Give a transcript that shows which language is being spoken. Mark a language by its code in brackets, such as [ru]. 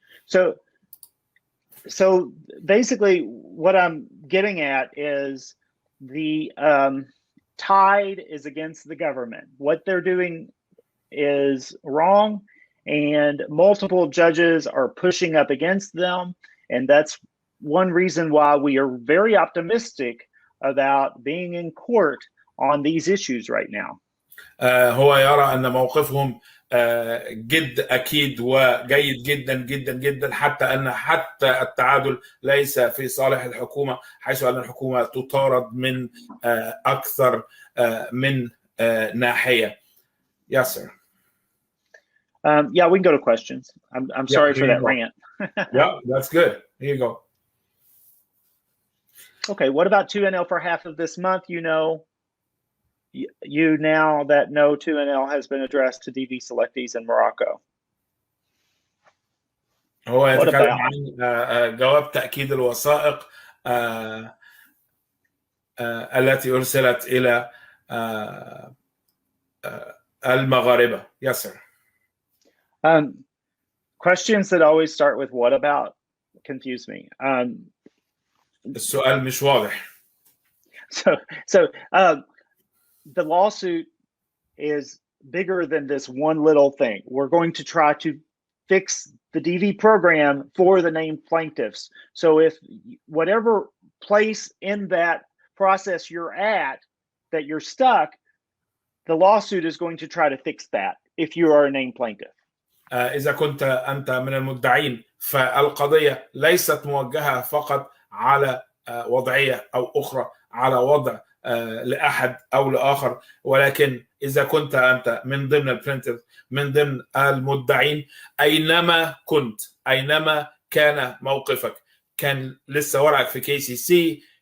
[en] So basically what I'm getting at is the tide is against the government. What they're doing is wrong, and multiple judges are pushing up against them. And that's one reason why we are very optimistic about being in court on these issues right now. [ar] هو يرى أن موقفهم جد أكيد وجيد جدا جدا جدا، حتى التعادل ليس في صالح الحكومة، حيث أن الحكومة تطارد من أكثر من ناحية. [en] Yes, sir. Yeah, we can go to questions. I'm sorry for that rant. Yeah, that's good. Here you go. Okay, what about 2NL for half of this month? You know, you now that no 2NL has been addressed to DV selectees in Morocco. [ar] هو يتكلم عن جواب تأكيد الوثائق التي أرسلت إلى المغاربة. [en] Yes, sir. Questions that always start with what about confuse me. [ar] السؤال مش واضح. [en] So the lawsuit is bigger than this one little thing. We're going to try to fix the DV program for the named plaintiffs. So if whatever place in that process you're at that you're stuck, the lawsuit is going to try to fix that if you are a named plaintiff. [ar] إذا كنت أنت من المدعين فالقضية ليست موجهة فقط على وضعية أو أخرى، على وضع لأحد أو لآخر، ولكن إذا كنت أنت من ضمن البلينتيف، من ضمن المدعين، أينما كنت، أينما كان موقفك، كان لسه ورقك في KCC،